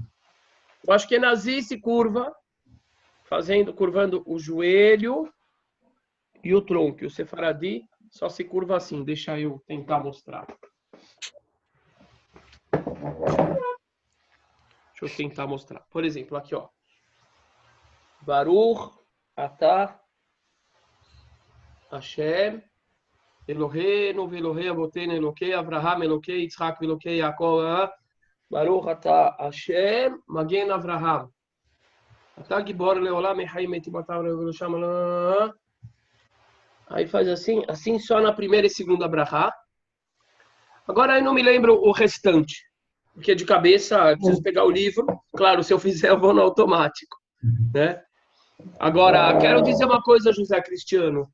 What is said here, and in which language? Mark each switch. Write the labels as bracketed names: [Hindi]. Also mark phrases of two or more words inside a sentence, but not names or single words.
[Portuguese] Eu acho que Askenazi se curva curvando o joelho e o tronco. E o Sefaradi só se curva assim. Deixa eu tentar mostrar. Deixa eu tentar mostrar. Por exemplo, aqui, ó. [Hebrew] ברוך אתה השם אלוהינו ואלוהי אבותינו אלוקי אברהם אלוקי יצחק ואלוקי יעקב ברוך אתה השם מגן אברהם אתה גיבור לעולם מחיים את בטב לאושם. [Portuguese] Aí faz assim só na primeira e segunda brachá. Agora eu não me lembro o restante, porque de cabeça eu preciso pegar o livro. Claro, se eu fizer eu vou no automático, né? Agora, quero dizer uma coisa, José Cristiano.